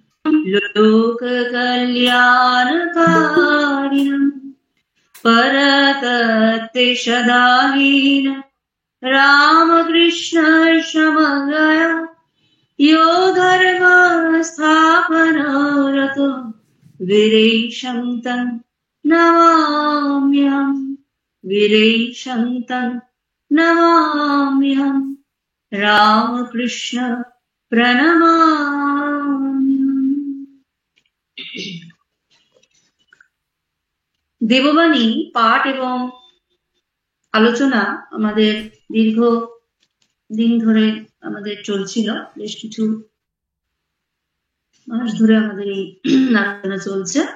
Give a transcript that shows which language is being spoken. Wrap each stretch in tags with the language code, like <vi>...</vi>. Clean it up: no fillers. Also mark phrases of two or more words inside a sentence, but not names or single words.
<sa>लोककल्याणकारिणं परतत्तेषदाहीन रामकृष्ण समग्रया यो धर्मस्थापनरतो वीरेशं तं नमाम्यहम् वीरेशं तं नमाम्यहम् রামকৃষ্ণ প্রণমামি।</sa> <bn>দেববাণী পাঠ এবং আলোচনা আমাদের দীর্ঘ দিন ধরে আমাদের চলছিল, বেশ কিছু মাস ধরে আমাদের এই আলোচনা চলছে।</bn>